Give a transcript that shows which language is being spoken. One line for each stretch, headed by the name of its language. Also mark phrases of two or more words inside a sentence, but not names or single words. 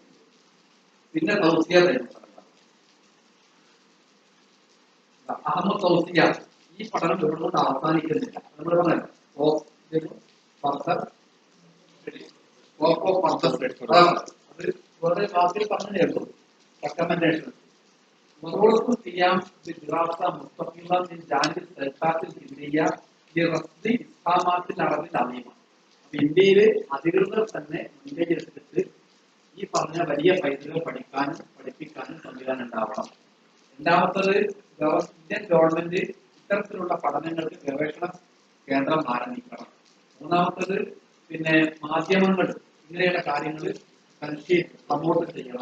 Malayalam: പിന്നെ തൗസിയ അഹമ്മദ് തൗസിയ ഈ പഠനം ഇവിടുകൊണ്ട് അവസാനിക്കുന്നില്ല. നമ്മൾ പറഞ്ഞല്ലോ അത് വേറെ ക്ലാസ്സിൽ പറഞ്ഞേ ഉള്ളൂ.
Arabic: റെക്കമെൻഡേഷൻ ضرورة القيام بدراسة مستقلة من جانب السلطات الهندية لرصد إسهامات العرب العظيمة.
Malayalam: ഇന്ത്യയിലെ അധികൃതർ തന്നെ മുൻകൈയെടുത്തിട്ട് ഈ പറഞ്ഞ വലിയ പൈതൃകം പഠിക്കാനും പഠിപ്പിക്കാനും സംവിധാനം ഉണ്ടാവണം. രണ്ടാമത്തത്, ഇന്ത്യൻ ഗവൺമെന്റ് ഇത്തരത്തിലുള്ള പഠനങ്ങൾക്ക് ഗവേഷണ കേന്ദ്രം ആരംഭിക്കണം. മൂന്നാമത്തത്, പിന്നെ മാധ്യമങ്ങൾ ഇങ്ങനെയുള്ള കാര്യങ്ങൾ പ്രമോട്ട് ചെയ്യണം.